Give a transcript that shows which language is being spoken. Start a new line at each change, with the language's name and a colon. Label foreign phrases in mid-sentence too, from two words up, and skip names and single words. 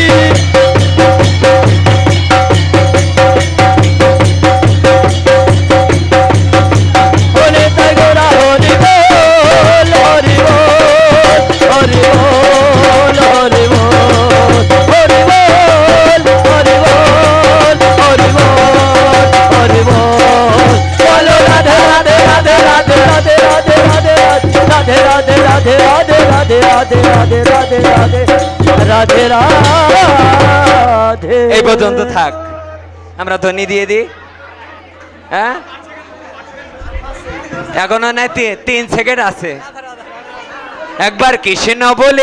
Hindi: बोले तगोरा हरि बोल हरि बोल हरि बोल हरि बोल हरि बोल हरि बोल हरि बोल हरि बोल बोलो राधे राधे राधे राधे राधे राधे राधे राधे राधे राधे राधे राधे राधे राधे राधे राधे राधे
Bangla: এই পর্যন্ত থাক আমরা ধ্বনি দিয়ে দিই হ্যাঁ এখনো নাই 3 সেকেন্ড আছে একবার কৃষ্ণ বলে